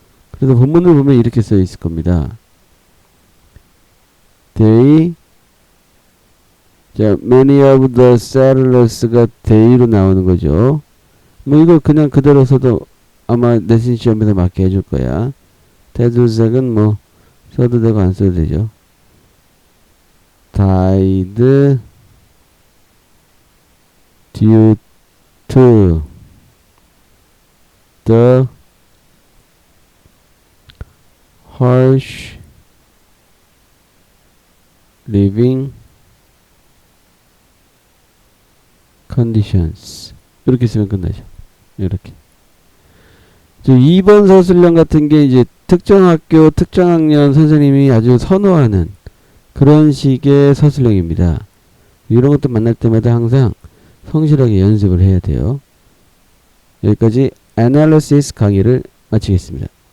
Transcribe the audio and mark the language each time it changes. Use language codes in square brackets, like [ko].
[ko] 그래서 본문을 보면 이렇게 써 있을 겁니다. [en] They, [ko] 자, [en] many of the settlers [ko] 가 [en] they [ko] 로 나오는 거죠. 뭐 이거 그냥 그대로 써도 아마 내신 시험에서 맞게 해줄 거야. 테드색은 뭐 써도 되고 안 써도 되죠. [en] died due to the harsh living conditions. [ko] 이렇게 쓰면 끝나죠. 이렇게. 2번 서술형 같은 게 이제 특정 학교, 특정 학년 선생님이 아주 선호하는 그런 식의 서술형입니다. 이런 것도 만날 때마다 항상 성실하게 연습을 해야 돼요. 여기까지 Analysis 강의를 마치겠습니다.